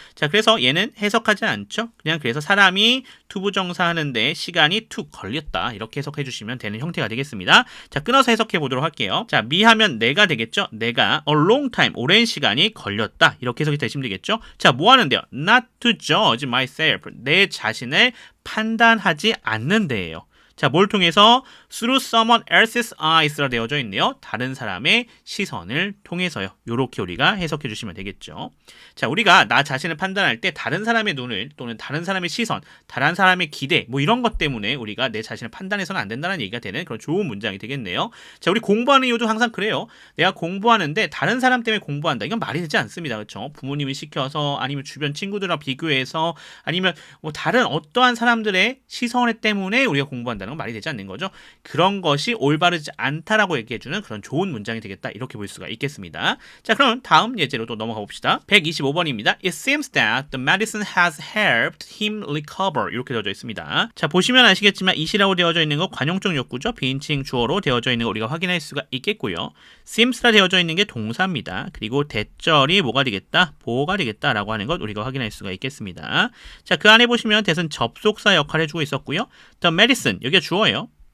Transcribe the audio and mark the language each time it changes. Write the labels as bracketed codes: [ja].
[ko] 자, 그래서 얘는 해석하지 않죠. 그냥 그래서 사람이 투부정사 하는데 시간이 툭 걸렸다 이렇게 해석해 주시면 되는 형태가 되겠습니다. 자, 끊어서 해석해 보도록 할게요. 자, me 하면 내가 되겠죠. 내가 [en] a long time [ko] 오랜 시간이 걸렸다 이렇게 해석이 되시면 되겠죠. 자, 뭐 하는데요? [en] Not to judge myself [ko] 내 자신을 판단하지 않는 데예요. 자, 뭘 통해서? [en] through someone else's eyes라 [ko] 되어져 있네요. 다른 사람의 시선을 통해서요. 요렇게 우리가 해석해 주시면 되겠죠. 자, 우리가 나 자신을 판단할 때 다른 사람의 눈을 또는 다른 사람의 시선, 다른 사람의 기대 뭐 이런 것 때문에 우리가 내 자신을 판단해서는 안 된다는 얘기가 되는 그런 좋은 문장이 되겠네요. 자, 우리 공부하는 이유도 항상 그래요. 내가 공부하는데 다른 사람 때문에 공부한다. 이건 말이 되지 않습니다. 그렇죠? 부모님이 시켜서 아니면 주변 친구들과 비교해서 아니면 뭐 다른 어떠한 사람들의 시선 때문에 우리가 공부한다는 건 말이 되지 않는 거죠. 그런 것이 올바르지 않다라고 얘기해주는 그런 좋은 문장이 되겠다. 이렇게 볼 수가 있겠습니다. 자, 그럼 다음 예제로 또 넘어가 봅시다. 125번입니다. [en] It seems that the medicine has helped him recover. [ko] 이렇게 되어져 있습니다. 자, 보시면 아시겠지만 it이라고 되어져 있는 거 관용적 욕구죠. 비인칭 주어로 되어져 있는 거 우리가 확인할 수가 있겠고요. seems라 되어져 있는 게 동사입니다. 그리고 대절이 뭐가 되겠다? 보어가 되겠다라고 하는 것 우리가 확인할 수가 있겠습니다. 자, 그 안에 보시면 대신 접속사 역할을 해주고 있었고요. [en] The medicine [ko] 여기가 주어예요.